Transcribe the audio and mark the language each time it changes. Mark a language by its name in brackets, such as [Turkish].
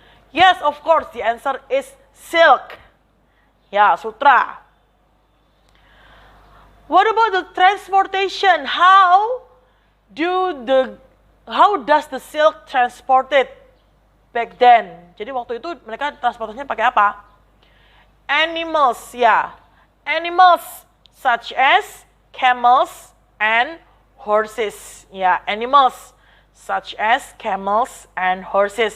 [English] Yes, of course, the answer is silk. [Indonesian] Ya, sutra. [English] What about the transportation? How does the silk transported back then? [Indonesian] Jadi waktu itu mereka transportasinya pakai apa? [English] Animals, ya. Animals such as camels and horses. Ya, animals such as camels and horses.